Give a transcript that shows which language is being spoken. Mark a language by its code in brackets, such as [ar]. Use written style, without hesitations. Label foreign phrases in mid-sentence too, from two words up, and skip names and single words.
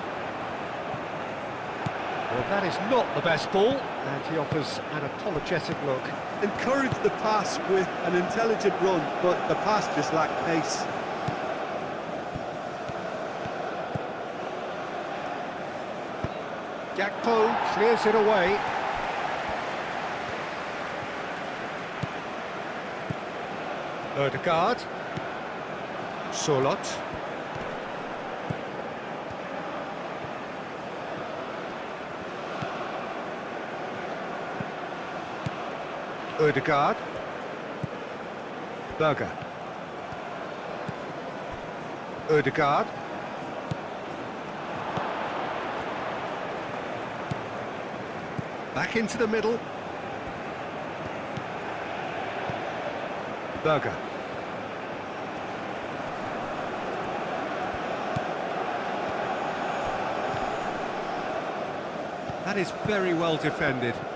[en] Well, that is not the best ball, and he offers an apologetic look. Encouraged the pass with an intelligent run, but the pass just lacked pace. Gakpo clears it away. Ødegaard. Solot. Ødegaard. Berger. Ødegaard. Back into the middle. Berger. That is very well defended.